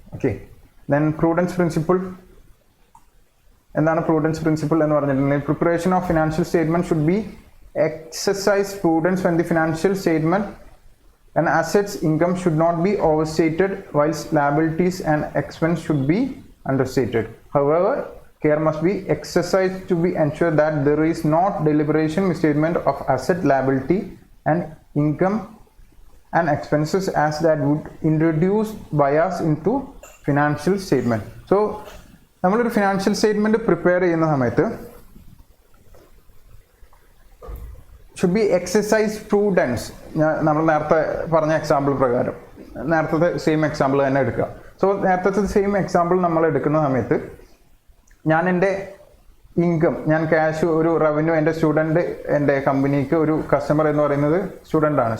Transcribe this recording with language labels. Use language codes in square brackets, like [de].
[en] Okay, then prudence principle. [ml] എന്താണ് [en] prudence principle [ml] എന്ന് പറഞ്ഞിട്ടുണ്ടെങ്കിൽ, [en] Preparation of financial statement should be exercise prudence when the financial statement and assets income should not be overstated whilst liabilities and expense should be understated. However, care must be exercised to be ensured that there is not deliberation misstatement of asset, liability and income and expenses as that would introduce bias into financial statement. So [ml] നമ്മളൊരു [en] financial statement prepare [ml] ചെയ്യുന്ന സമയത്ത് [en] Should be exercise prudence. [ml] നമ്മൾ നേരത്തെ പറഞ്ഞ example പ്രകാരം നേരത്തെ same example തന്നെ എടുക്കുക. സോ നേരത്തെ സെയിം എക്സാമ്പിൾ നമ്മൾ എടുക്കുന്ന സമയത്ത് ഞാൻ എൻ്റെ ഇൻകം, ഞാൻ ക്യാഷ് ഒരു റവന്യൂ, എൻ്റെ സ്റ്റുഡൻറ്റ് എൻ്റെ കമ്പനിക്ക് ഒരു കസ്റ്റമർ എന്ന് പറയുന്നത് സ്റ്റുഡൻ്റ് ആണ്.